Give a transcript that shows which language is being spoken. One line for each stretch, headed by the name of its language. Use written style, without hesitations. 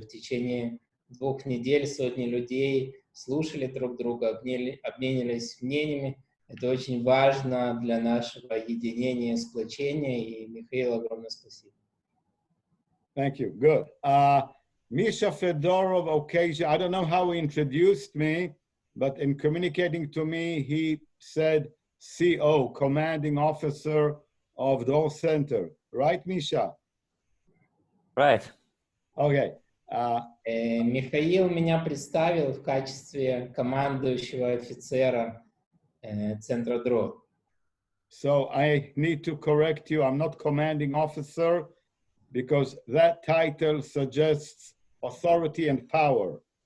Russian: В течение 2 недель сотни людей слушали друг друга, обменивались мнениями. Это очень важно для нашего единения, сплочения. И Михаил, огромное спасибо.
English: Thank you. Good. Misha Fedorov, occasion, I don't know how he introduced me, but in communicating to me, he said CO, Commanding Officer of Dror Center. Right, Misha? Right. Okay.
Russian: Михаил меня представил в качестве командующего офицера Центра Дрор.
English: So I need to correct you. I'm not commanding officer because that title suggests authority and power.